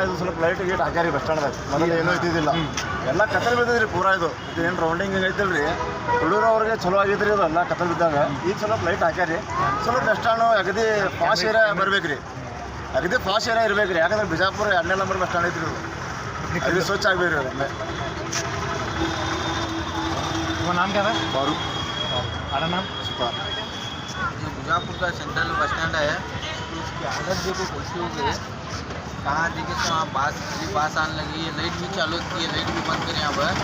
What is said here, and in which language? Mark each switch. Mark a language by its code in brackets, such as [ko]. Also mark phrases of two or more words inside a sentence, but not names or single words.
[kn] ಇದು ಸ್ವಲ್ಪ [en] light gate [kn] ಹಾಕ್ಯಾರಿ [en] bus standದಾಗ. [kn] ಮೊದಲು ಏನೂ ಇದ್ದಿದ್ದಿಲ್ಲ, ಎಲ್ಲ ಕತ್ತಲ್ ಬಿದ್ದದ್ರಿ ಪೂರಾ. ಇದು ಏನು ರೌಂಡಿಂಗ್ ಐತಲ್ರಿ, ಹುಡುಗರವ್ರಿಗೆ ಚಲೋ ಆಗೈತ್ರಿ. ಇದು ಎಲ್ಲ ಕತ್ತಲ್ ಬಿದ್ದಾಗ ಈಗ ಸ್ವಲ್ಪ ಲೈಟ್ ಹಾಕ್ಯಾರಿ. ಸ್ವಲ್ಪ [en] bus stand [kn] ಅಗದಿ [en] fast area [kn] ಬರ್ಬೇಕ್ರಿ, ಅಗದಿ [en] fast area [kn] ಇರ್ಬೇಕ್ರಿ. ಯಾಕಂದ್ರೆ ಬಿಜಾಪುರ 2ನೇ ನಂಬರ್ [en] bus stand [kn] ಐತ್ರಿ. ಇದು ಅಗದಿ ಸ್ವಚ್ಛ ಆಗ್ಬೇಕ್ರಿ. ಅದನ್ನೇ [hi] नाम क्या था? फारूक। हमारा नाम सुपार। जो बीजापुर का [en] central bus stand [hi] है, तो उसकी हालत देखो कैसी हो गई है। कहाँ देखे तो वहाँ बास आने लगी है, लाइट भी चालू की है, लाइट भी बंद करें यहाँ पर।